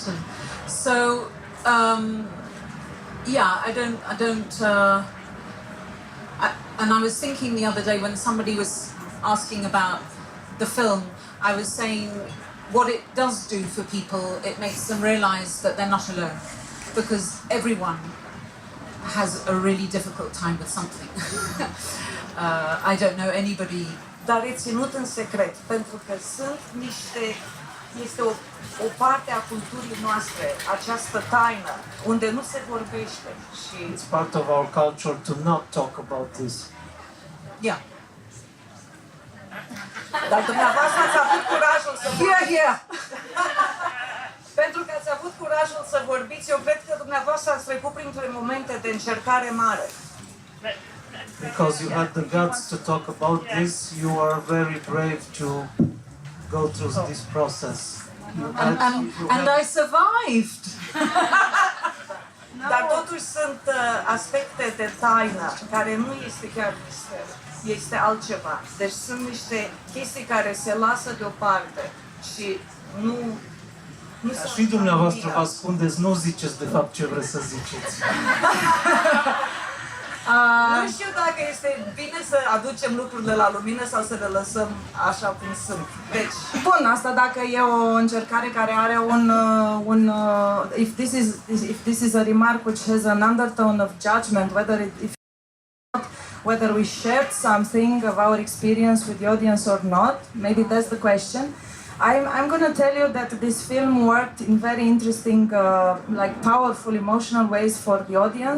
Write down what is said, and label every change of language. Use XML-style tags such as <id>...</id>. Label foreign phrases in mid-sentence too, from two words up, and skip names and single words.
<en>And so, and I was thinking the other day when somebody was asking about the film, I was saying what it does do for people, it makes them realize that they're not alone, because everyone has a really difficult time with something. I don't know anybody.</en> <ro>Dar e ținut în secret, pentru că este o parte a culturii noastre, această taină, unde nu se vorbește. Și</ro> <en>It's part of our culture to not talk about this. Yeah.</en> <ro>Dar dumneavoastră ați avut curajul să vorbiți. Pentru că ați avut curajul să vorbiți, eu cred că dumneavoastră ați trecut printre momente de încercare mare.</ro> <en>Because you had the guts to talk about this, you are very brave to go through this process. And I survived.</en> <ro>Dar totuși sunt aspecte de taină, care nu este chiar mister, este altceva. Deci sunt niște chestii care se lasă deoparte și nu și dumneavoastră vă ascundeți, nu ziceți de fapt ce vreți să ziceți. Nu știu dacă este bine să aducem lucrurile la lumină sau să le lăsăm așa cum sunt. Deci, bun, asta dacă e o încercare care are</ro> <en>if this is a remark which has an undertone of judgment, whether we shared something of our experience with the audience or not, maybe that's the question. I'm going to tell you that this film worked in very interesting, powerful, emotional ways for the audience.</en>